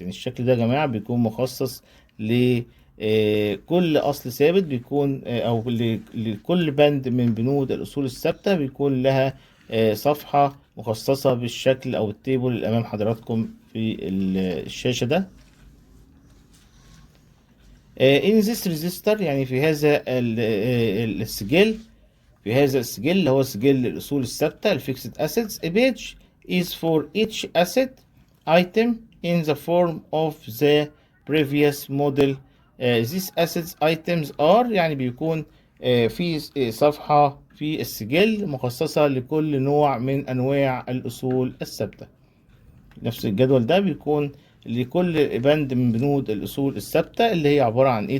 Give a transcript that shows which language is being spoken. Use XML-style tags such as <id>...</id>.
<ar>يعني الشكل ده يا جماعة بيكون مخصص لكل أصل ثابت، بيكون أو لكل بند من بنود الأصول الثابتة بيكون لها صفحة مخصصة بالشكل أو التيبل اللي أمام حضراتكم في الشاشة ده.</ar> <en>in this register</en> <ar>يعني في هذا السجل، في هذا السجل اللي هو سجل الأصول الثابتة الفيكسد assets.</ar> <en>A page is for each asset item in the form of the previous model. These assets items are</en> <ar>يعني بيكون في صفحة في السجل مخصصة لكل نوع من أنواع الأصول الثابتة. نفس الجدول ده بيكون لكل بند من بنود الأصول الثابتة اللي هي عبارة عن إيه.</ar>